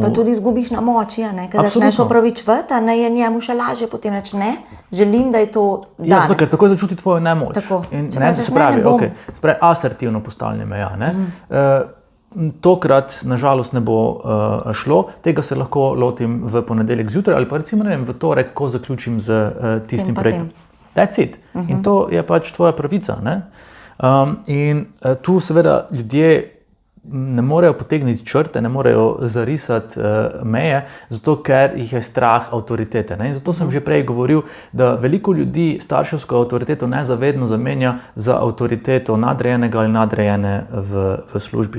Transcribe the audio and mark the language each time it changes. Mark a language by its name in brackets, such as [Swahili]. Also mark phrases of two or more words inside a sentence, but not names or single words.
[Slovenian] Pa tudi izgubiš na moči, ker začneš opravičevati, je njemu še lažje, potem reč ne, želim, da je to danes. Zato, ker takoj začuti tvojo nemoč. Tako. Se pravi, asertivno postavljanje meja. Tokrat, nažalost, ne bo šlo, tega se lahko lotim v ponedeljek zjutraj ali pa recimo, ne vem, v torek, ko zaključim z tistim projektom. [English] That's it. [Slovenian] In to je pač tvoja pravica. In tu seveda ljudje ne morejo potegniti črte, ne morejo zarisati meje, zato ker jih je strah avtoritete. In zato sem že prej govoril, da veliko ljudi starševsko avtoriteto nezavedno zamenja za avtoriteto nadrejenega ali nadrejene v službi.